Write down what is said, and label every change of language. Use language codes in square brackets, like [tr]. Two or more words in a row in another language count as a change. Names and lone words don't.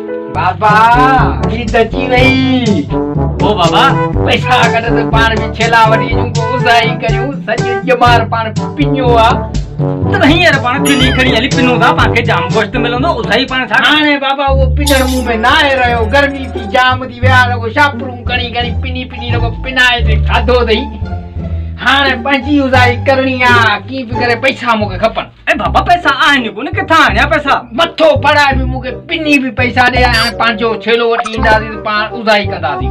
[sd] बाबा ई दची वई ओ बाबा पैसा कढ त पाण भी छेला वडी जुको उसाई करियो सॼो जमार पाण पिñो आ त नहीं यार पाण थेली खणी हली पिनो था पाके जाम गोश्त मिलंदो उसाई पाण छा हाणे बाबा वो पिनर मुंह में ना आहे रहियो गर्मी थी जाम थी विया लॻो शापरूं खणी खणी पिनी पिनी लॻो पिनाए ते खाधो अथई हाणे पंहिंजी उसाई करणी आ की बि करे पैसा मूंखे खपनि ए बाबा पैसा आहिनि कोन किथां आणिया पैसा मथो पढ़ाए बि मूंखे पिनी बि पैसा ॾे हाणे पंहिंजो छेलो वठी ईंदासीं त पाण उसाई कंदासीं